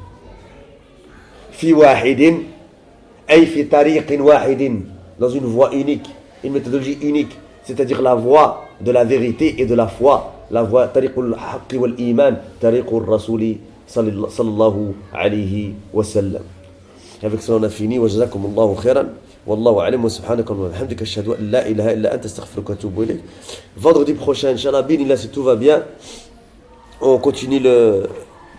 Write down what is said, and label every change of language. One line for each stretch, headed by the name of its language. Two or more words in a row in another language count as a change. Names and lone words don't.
Arabic: في واحد، أي في طريق واحد,
French: dans une voie unique, une méthodologie unique, c'est-à-dire la voie de la vérité et de la foi, la voie
Arabic: طريق الحق والإيمان، طريق الرسول صلى الله عليه وسلم.
French: Avec cela on a fini.
Arabic: وجزاكم الله خيرا. والله أعلم وسبحانك وبحمدك أشهد أن لا إله إلا أنت أستغفرك وأتوب إليك.
French: Vendredi prochain, inchallah, bin, si tout va bien, on continue le